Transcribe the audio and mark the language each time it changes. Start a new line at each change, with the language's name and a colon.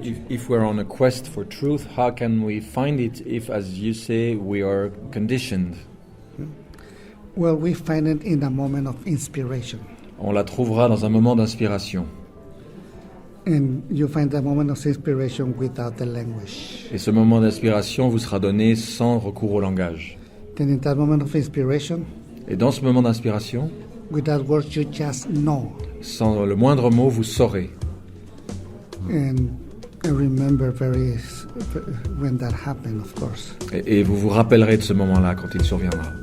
English: If we're on a quest for truth, how can we find it if, as you say, we are conditioned? Well, we find it in a moment of inspiration.
French: On la trouvera dans un moment d'inspiration.
English: And you find that moment of inspiration without the language.
French: Et ce moment d'inspiration vous sera donné sans recours au langage.
English: Then in that moment of inspiration,
French: Et dans ce moment d'inspiration,
English: without words, you just know.
French: sans le moindre mot, vous saurez.
English: And I remember when that happened, of course.
French: Et vous vous rappellerez de ce moment-là quand il surviendra.